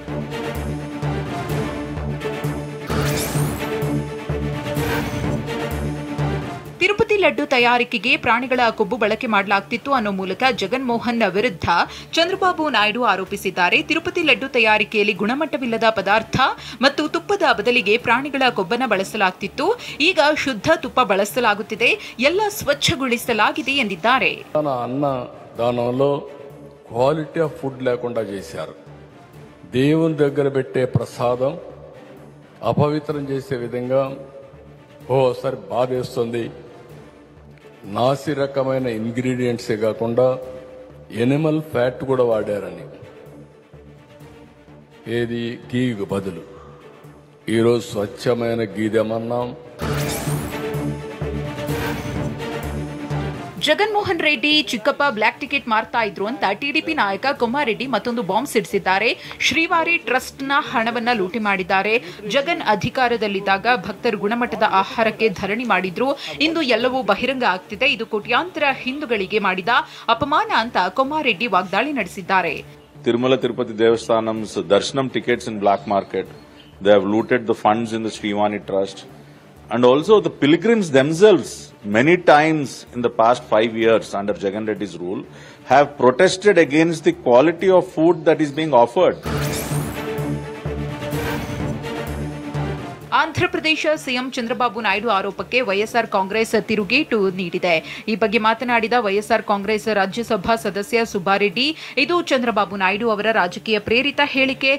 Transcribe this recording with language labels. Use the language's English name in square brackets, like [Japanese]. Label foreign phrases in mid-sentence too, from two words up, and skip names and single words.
[Kannada] ತಿರುಪತಿ ಲಡ್ಡು ತಯಾರಿಕೆಗೆ ಪ್ರಾಣಿಗಳ ಕೊಬ್ಬು ಬಳಕೆ ಮಾಡಲಾಗ್ತಿತ್ತು ಅನ್ನೋ ಮೂಲಕ ಜಗನ್ಮೋಹನ್ ವಿರುದ್ಧ ಚಂದ್ರಬಾಬು ನಾಯ್ಡು ಆರೋಪಿಸಿದ್ದಾರೆ. ತಿರುಪತಿ ಲಡ್ಡು ತಯಾರಿಕೆಯಲ್ಲಿ ಗುಣಮಟ್ಟವಿಲ್ಲದ ಪದಾರ್ಥ ಮತ್ತು ತುಪ್ಪದ ಬದಲಿಗೆ ಪ್ರಾಣಿಗಳ ಕೊಬ್ಬನ್ನು ಬಳಸಲಾಗ್ತಿತ್ತು. ಈಗ ಶುದ್ಧ ತುಪ್ಪ ಬಳಸಲಾಗುತ್ತಿದೆ, ಎಲ್ಲ ಸ್ವಚ್ಛಗೊಳಿಸಲಾಗಿದೆ ఎందిದ್ದಾರೆ. [Telugu] అన్నదానంలో [English] quality of food [Telugu] లేకుండా చేశారు. దేవుని దగ్గర పెట్టే ప్రసాదం అపవిత్రం చేసే విధంగా ఓసారి బాధేస్తుంది. నాసి రకమైన ఇంగ్రీడియంట్సే కాకుండా [English] animal fat [Telugu] కూడా వాడారని, ఏది గీకు బదులు ఈరోజు స్వచ్ఛమైన గీదెమన్నాం. [Kannada] ಜಗನ್ಮೋಹನ್ ರೆಡ್ಡಿ ಚಿಕ್ಕಪ್ಪ [English] black ticket [Kannada] ಮಾರ್ತಾ ಇದ್ರು ಅಂತ ಟಿಡಿಪಿ ನಾಯಕ ಕೊಮ್ಮಾರೆಡ್ಡಿ ಮತ್ತೊಂದು ಬಾಂಬ್ ಸಿಡಿಸಿದ್ದಾರೆ. ಶ್ರೀವಾರಿ ಟ್ರಸ್ಟ್ನ ಹಣವನ್ನ ಲೂಟಿ ಮಾಡಿದ್ದಾರೆ. ಜಗನ್ ಅಧಿಕಾರದಲ್ಲಿದ್ದಾಗ ಭಕ್ತರು ಗುಣಮಟ್ಟದ ಆಹಾರಕ್ಕೆ ಧರಣಿ ಮಾಡಿದ್ರು. ಇಂದು ಎಲ್ಲವೂ ಬಹಿರಂಗ ಆಗ್ತಿದೆ. ಇದು ಕೋಟ್ಯಾಂತರ ಹಿಂದೂಗಳಿಗೆ ಮಾಡಿದ ಅಪಮಾನ ಅಂತ ಕೊಮ್ಮಾರೆಡ್ಡಿ ವಾಗ್ದಾಳಿ ನಡೆಸಿದ್ದಾರೆ. [English] Tirumala Tirupati Devasthanam's darshanam tickets in black market. They have looted the funds in the Sriwani Trust. And also the pilgrims themselves, many times in the past 5 years under Jagan Reddy's rule, have protested against the quality of food that is being offered. [Kannada] ಆಂಧ್ರಪ್ರದೇಶ ಸಿಎಂ ಚಂದ್ರಬಾಬು ನಾಯ್ಡು ಆರೋಪಕ್ಕೆ ವೈಎಸ್ಆರ್ ಕಾಂಗ್ರೆಸ್ ತಿರುಗೇಟು ನೀಡಿದೆ. ಈ ಬಗ್ಗೆ ಮಾತನಾಡಿದ ವೈಎಸ್ಆರ್ ಕಾಂಗ್ರೆಸ್ ರಾಜ್ಯಸಭಾ ಸದಸ್ಯ ಸುಬ್ಬಾರೆಡ್ಡಿ, ಇದು ಚಂದ್ರಬಾಬು ನಾಯ್ಡು ಅವರ ರಾಜಕೀಯ ಪ್ರೇರಿತ ಹೇಳಿಕೆ.